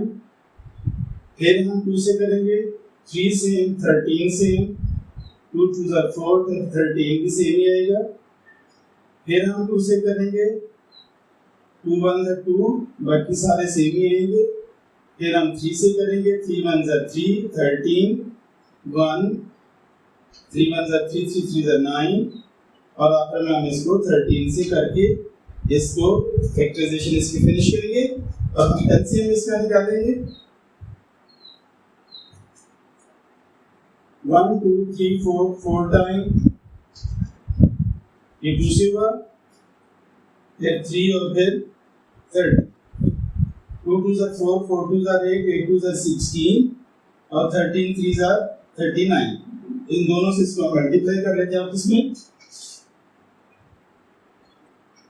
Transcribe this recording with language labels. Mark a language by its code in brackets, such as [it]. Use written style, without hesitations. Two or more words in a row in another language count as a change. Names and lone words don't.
[hi] फिर हम 2 से करेंगे. 3 सेम, 13 सेम, [en] 2 2s are 4, [hi] 13 भी सेम ही आएगा. फिर हम 2 से करेंगे. [en] 2 1s are 2, [hi] बाकी सारे सेम ही आएंगे. फिर हम 3 से करेंगे. [en] 3 1s are 3, [hi] 13, 1, [en] 3 1s are 3, 3 3s are 9, [hi] और आखिर में हम इसको 13 से करके इसको फैक्टराइजेशन इसकी फिनिश करेंगे और हम LCM इसका निकालेंगे. 1 2 3 4 टाइम ये 2 से हुआ, फिर 3 और फिर 30. [en] 2 2s are 4, 4 2s are 8, 8 2s are 16 और 13 3s are 39. [hi] इन दोनों से इसको मल्टीप्लाई कर लेते हैं आप इसमें.